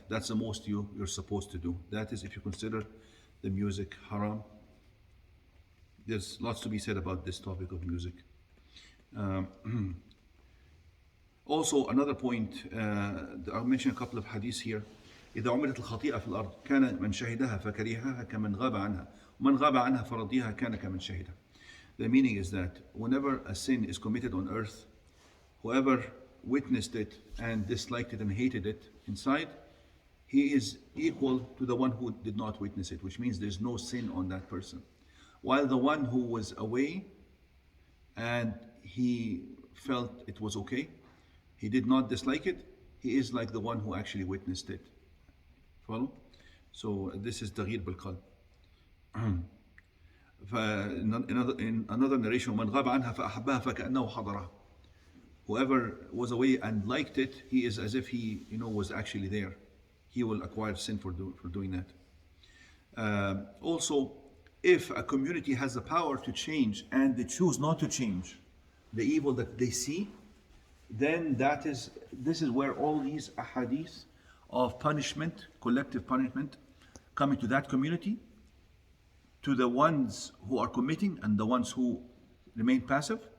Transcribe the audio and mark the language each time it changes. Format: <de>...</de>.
<en>That's the most you're supposed to do. That is if you consider the music haram. There's lots to be said about this topic of music. Also, another point, I'll mention a couple of hadiths here.</en> <ar>إذا عملت الخطيئة في الأرض كان من شهدها فكرهها كمن غاب عنها ومن غاب عنها فرضيها كان كمن شهدها.</ar> <en>The meaning is that whenever a sin is committed on earth, whoever witnessed it and disliked it and hated it inside, he is equal to the one who did not witness it, which means there's no sin on that person. While the one who was away and he felt it was okay, he did not dislike it, he is like the one who actually witnessed it. Follow? So this is</en> <ar>تغيير بالقلب.</ar> <en>In another narration,</en> <ar>من غاب عنها فأحبها فكأنه حضرها.</ar> <en>Whoever was away and liked it, he is as if he was actually there. He will acquire sin for doing that. Also, if a community has the power to change and they choose not to change the evil that they see, then this is where all these ahadith of punishment, collective punishment, coming to that community, to the ones who are committing and the ones who remain passive.</en>